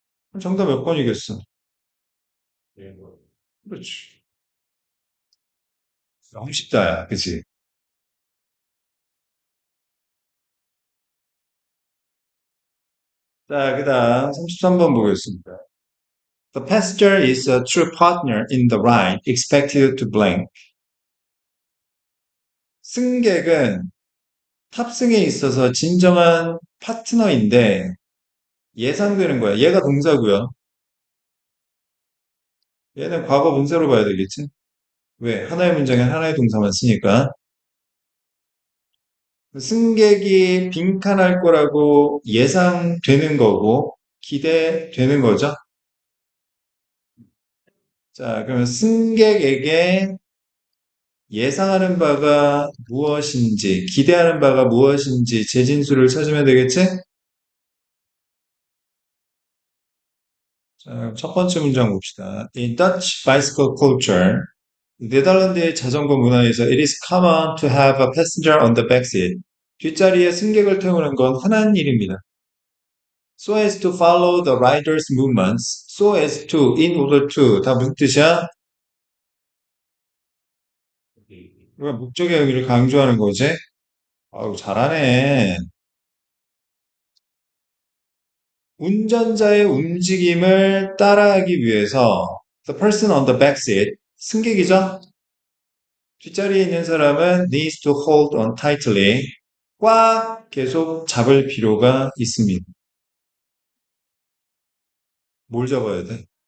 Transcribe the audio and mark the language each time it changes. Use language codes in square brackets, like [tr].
[ko] 그럼 정답 몇 번이겠어? 그렇지. 너무 쉽다, 야. 그치? 자, 그 다음 33번 보겠습니다. [en] The passenger is a true partner in the ride, expected to blank. [ko] 승객은 탑승에 있어서 진정한 파트너인데 예상되는 거야. 얘가 동사고요. 얘는 과거 분사로 봐야 되겠지? 왜? 하나의 문장에 하나의 동사만 쓰니까. 승객이 빈칸할 거라고 예상되는 거고 기대되는 거죠. 자, 그러면 승객에게 예상하는 바가 무엇인지, 기대하는 바가 무엇인지 재진술을 찾으면 되겠지? 자, 첫 번째 문장 봅시다. [en] In Dutch bicycle culture, [ko] 네덜란드의 자전거 문화에서 [en] it is common to have a passenger on the back seat. [ko] 뒷자리에 승객을 태우는 건 흔한 일입니다. [en] So as to follow the rider's movements. So as to, in order to. [ko] 다 무슨 뜻이야? 우리가 목적의 의미를 강조하는 거지? 아우, 잘하네. 운전자의 움직임을 따라하기 위해서 [en] the person on the back seat, [ko] 승객이죠? 뒷자리에 있는 사람은 [en] needs to hold on tightly, [ko] 꽉 계속 잡을 필요가 있습니다. 뭘 잡아야 돼?